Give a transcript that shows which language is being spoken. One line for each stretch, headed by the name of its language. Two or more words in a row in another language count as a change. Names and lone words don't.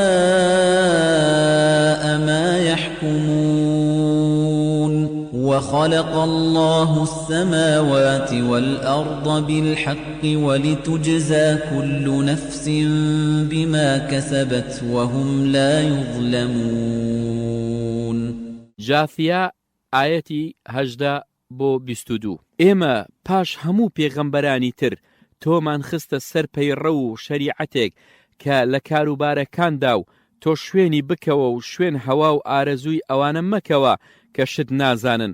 Arabic: مَا يَحْكُمُونَ وَخَلَقَ اللَّهُ السَّمَاوَاتِ وَالْأَرْضَ بِالْحَقِّ وَلِتُجْزَىٰ كُلُّ نَفْسٍ بِمَا كَسَبَتْ وَهُمْ لَا يُظْلَمُونَ
Central Kurdish: جاثیا ئاەتی 18-22 ئێمە پاش هەموو پێغەمبەرانی تر تۆمان خستە سەر پەیڕە و شەریعەتێک کە لە کاروبارەکاندا و تۆ شوێنی بکەوە و شوێن هەوا و ئارەزووی ئەوانە مەکەوە کە شت نازانن